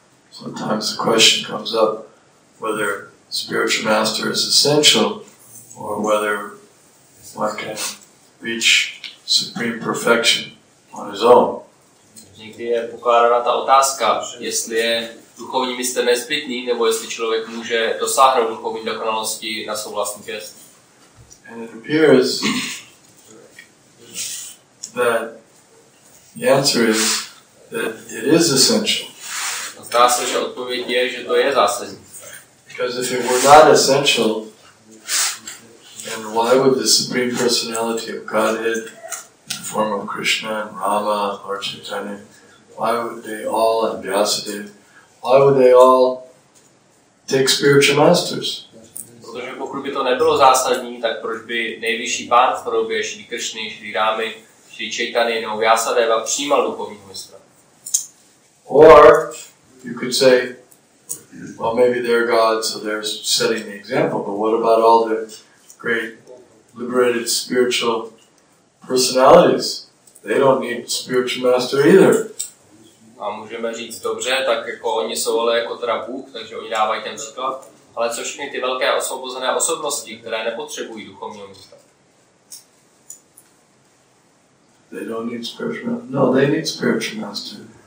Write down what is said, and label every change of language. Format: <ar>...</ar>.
<en>Sometimes the question comes up whether spiritual master is essential or whether one can reach supreme perfection on his own.</en> <cs>Někdy je pokládána ta otázka, jestli je duchovní mistr nezbytný, nebo jestli člověk může dosáhnout duchovní dokonalosti na svou vlastní pěst.</cs> <en>And it appears that the answer is that it is essential.</en> <cs>Zdá se, že odpověď je, že to je zásadní.</cs> <en>Because if it were not essential, then why would the Supreme Personality of Godhead, in the form of Krishna and Rama, Lord Chaitanya, why would they all, and Vyasadeva, why would they all take spiritual masters?</en> <cs>Protože pokud by to nebylo zásadní, tak proč by nejvyšší pán v podobě Šrí Kršny, Šrí Rámy, Šrí Chaitanya nebo Vyasadeva přijímal duchovního mistra?</cs> <en>Or you could say, well, maybe they're God, so they're setting the example, but what about all the great liberated spiritual personalities? They don't need spiritual master either.</en> <cs>A můžeme říct, dobře, tak jako oni jsou ale jako teda Bůh, takže oni dávají ten příklad, ale co všechny ty velké osvobozené osobnosti, které nepotřebují duchovního mistra?</cs> <en>They don't need spiritual master. No, they need spiritual master.</en>